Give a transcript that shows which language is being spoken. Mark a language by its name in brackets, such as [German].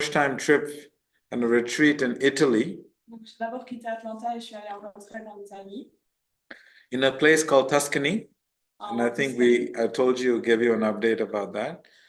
[English] first-time trip and a retreat in Italy. [French] Donc, j'ai d'abord quitté Atlanta et je suis allée en retraite en Italie. [English] In a place called Tuscany. And I think I told you, gave you an update about that.